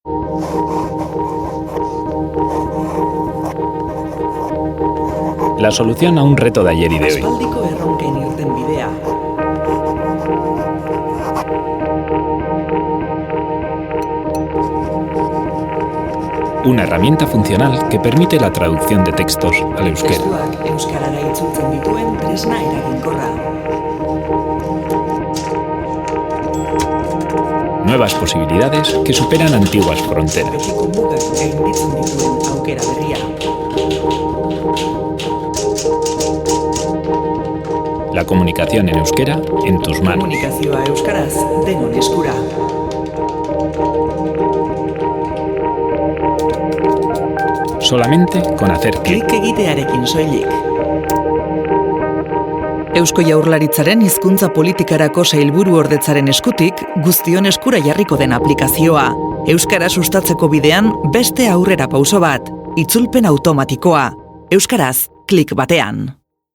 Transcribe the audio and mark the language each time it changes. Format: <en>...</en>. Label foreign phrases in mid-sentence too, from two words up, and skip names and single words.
<es>La solución a un reto de ayer y de hoy.</es> <eu>Aspaldiko erronken irtenbidea.</eu> <es>Una herramienta funcional que permite la traducción de textos al euskera.</es> <eu>Testuak euskarara itzultzen dituen tresna eraginkorra.</eu> <es>Nuevas posibilidades que superan antiguas fronteras.</es> <eu>Betiko mugak gainditzen dituen aukera berria.</eu> <es>La comunicación en euskera en tus manos.</es> <eu>Komunikazioa euskaraz denon eskura.</eu> <es>Solamente con hacer clic.</es> <eu>Klik egitearekin soilik. Eusko Jaurlaritzaren hizkuntza politikarako sailburuordetzaren eskutik guztion eskura jarriko den aplikazioa. Euskara sustatzeko bidean beste aurrera pauso bat. Itzulpen automatikoa. Euskaraz, klik batean.</eu>